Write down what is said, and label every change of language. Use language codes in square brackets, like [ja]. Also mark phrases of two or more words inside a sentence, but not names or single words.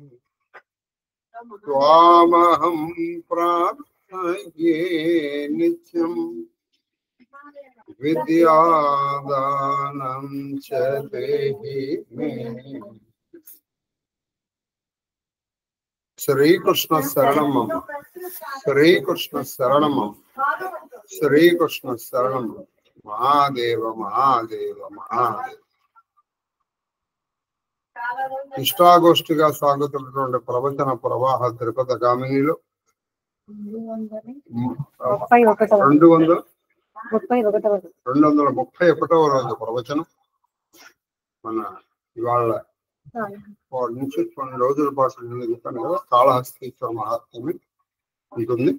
[sa] त्वामहं प्रार्थये नित्यं विद्यादानं च देहि मे। श्रीकृष्ण शरणं श्रीकृष्ण शरणं श्रीकृष्ण शरणं महादेव महादेव महादेव। [te] ఇష్టాగోష్ఠిగా సాగుతున్నటువంటి ప్రవచన ప్రవాహ తిరుపతి గామినిలో 231వ రోజు ప్రవచనం. మన ఇవాళ నుంచి కొన్ని రోజుల పాటు నేను చెప్పాను కదా, కాళహస్తీశ్వర మహాత్మ్యం ఉంటుంది.